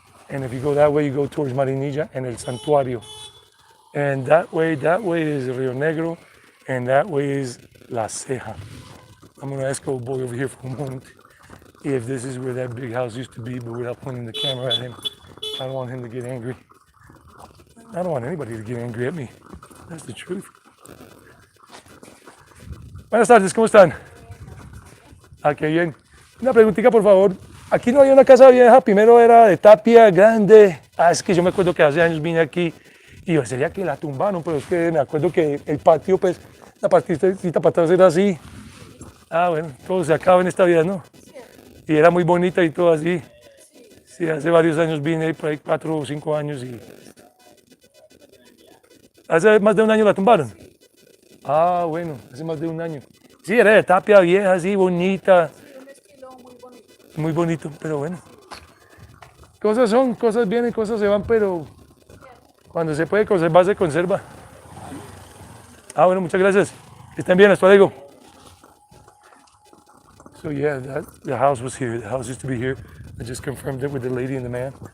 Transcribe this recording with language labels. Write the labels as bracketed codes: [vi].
[en] And if you go that way, you go towards Marinilla and El Santuario. And that way is Rio Negro, and that way is La Ceja. I'm gonna ask old boy over here for a moment if this is where that big house used to be, but without pointing the camera at him. I don't want him to get angry. I don't want anybody to get angry at me. That's the truth. [es] Buenas tardes, ¿cómo están? Ah, qué bien. Una preguntita, por favor. Aquí no hay una casa vieja, primero era de tapia grande. Ah, es que yo me acuerdo que hace años vine aquí y yo sería que la tumbaron, pero es que me acuerdo que el patio, pues, la partecita para atrás era así. Ah, bueno, todo se acaba en esta vida, ¿no? Y era muy bonita y todo así. Sí, hace varios años vine, por ahí 4 o 5 años y... Hace más de un año la tumbaron. Ah, bueno, hace más de un año. Sí, era de tapia vieja, así, bonita. Un estilo muy bonito. Muy bonito, pero bueno. Cosas son, cosas vienen, cosas se van, pero cuando se puede conservar, se conserva. Ah, bueno, muchas gracias. Que estén bien, hasta luego. [en] So yeah, the house was here. The house used to be here. I just confirmed it with the lady and the man.